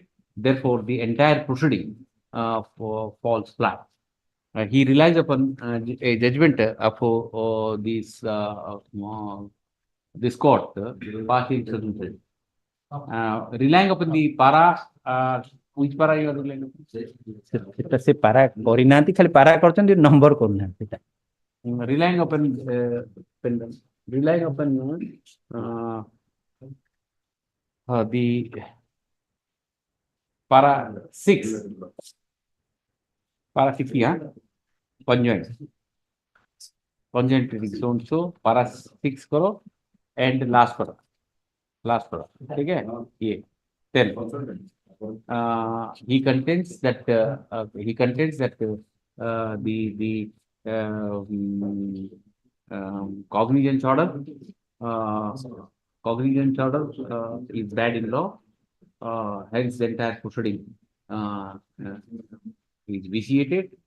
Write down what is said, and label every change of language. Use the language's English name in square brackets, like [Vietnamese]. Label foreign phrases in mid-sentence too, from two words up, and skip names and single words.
[English] Therefore, the entire proceeding falls flat. He relies upon a judgment of this court passed in 2003. Relying upon the para, which para you are relying upon? [Odia] ସେଟା ସେ ପାରା କରିନାହାନ୍ତି ଖାଲି ପାରା କରିଛନ୍ତି ନମ୍ବର କରୁନାହାନ୍ତି ସେଟା [English] Relying upon the para 6, yeah, conjoint reading. So para 6 करो and last para, [Hindi] ठीक है ये 10. [English] He contends that the cognizance order is bad in law. Hence the entire proceeding is vitiated.